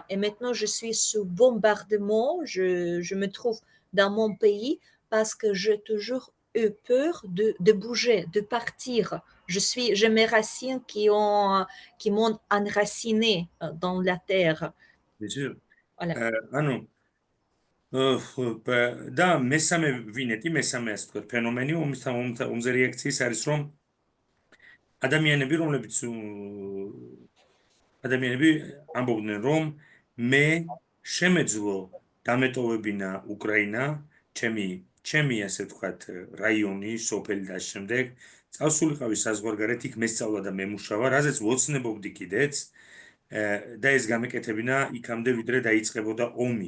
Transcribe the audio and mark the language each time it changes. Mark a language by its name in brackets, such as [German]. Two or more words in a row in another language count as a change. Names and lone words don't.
[French] Et maintenant, je suis sous bombardement. Je me trouve dans mon pays parce que j'ai toujours eu peur de bouger, de partir. J'ai mes racines qui m'ont enraciné dans la terre. Bien sûr. Voilà. [Georgian] ანუ და მესამე ვინეტი, მესამე ასე ვთქვათ, ფენომენი ომზე რეაქციის არის, რომ ადამიანები, რომლებიც ადამიანები ამბობდნენ, რომ მე შემეძლო დამეტოვებინა უკრაინა, ჩემი ასე ვთქვათ, რაიონი, სოფელი და შემდეგ წავსულიყავი საზღვარგარეთ, იქ მესწავლა და მემუშავა, რაზეც ვოცნებობდი კიდეც და ეს გამეკეთებინა იქამდე, ვიდრე დაიწყებოდა ომი.